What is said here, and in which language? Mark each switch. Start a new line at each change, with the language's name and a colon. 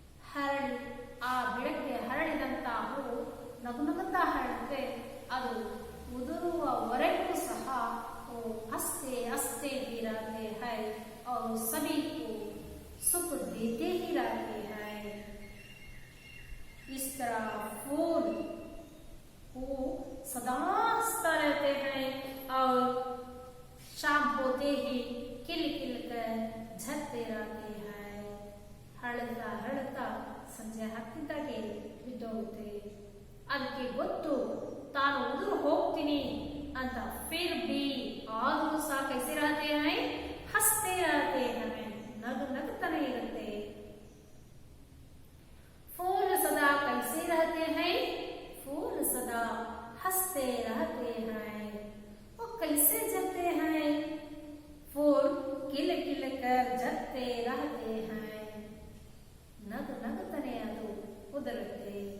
Kannada: ಹರಳಿ ಆ ಬೆಳಗ್ಗೆ ಹರಳಿದಂತ ಹೂ ನಗುನಗುತ್ತಾ ಹರಡುತ್ತೆ, ಅದು ಉದುರುವವರೆಗೂ ಸಹ
Hindi: हंसते हंसते भी रहते हैं और सभी को सुख देते ही रहते हैं। इस तरह फूल वो सदा हंसता रहते हैं और शाम होते ही खिल खिल कर झरते रहते हैं।
Kannada: हरता हरता ಸಂಜೆ ಹತ್ತಿದ್ದಾಗೆ ಬಿದ್ದೋಗುತ್ತೆ, ಅದಕ್ಕೆ ಗೊತ್ತು ತಾನು ಉದುರು ಹೋಗ್ತೀನಿ ಅಂತ,
Hindi: फिर भी
Kannada: ಆದರೂ ಸಹ
Hindi: कैसे रहते हैं? हंसते रहते हैं,
Kannada: ನಗು ನಗುತ್ತಾನೆ ಇರುತ್ತೆ।
Hindi: फूल सदा कैसे रहते हैं? फूल सदा हंसते रहते हैं। वो कैसे जलते हैं? फूल खिल खिल कर जलते रहते हैं,
Kannada: नग नगतने ಅದು ಉದುರುತ್ತೆ।